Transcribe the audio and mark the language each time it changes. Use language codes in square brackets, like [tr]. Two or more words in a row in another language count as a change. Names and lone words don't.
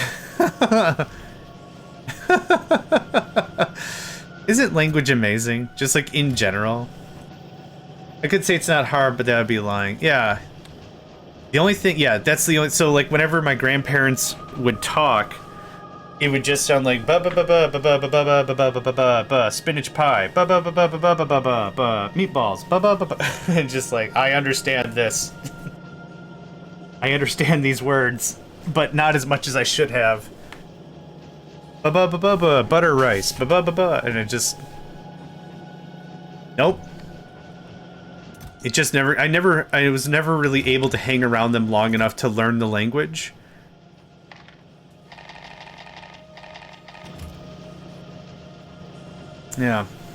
[en] Isn't language amazing? Just like in general. I could say it's not hard, but that would be lying. Yeah. The only thing, yeah, that's the only, so like whenever my grandparents would talk, it would just sound like ba ba ba ba ba ba ba ba ba ba ba ba ba ba spinach pie ba ba ba ba ba ba ba ba ba ba meatballs ba ba ba ba and just like I understand this. I understand these words, but not as much as I should have. Ba ba ba ba ba butter rice ba ba ba ba and it just nope. It just never I was never really able to hang around them long enough to learn the language. Yeah.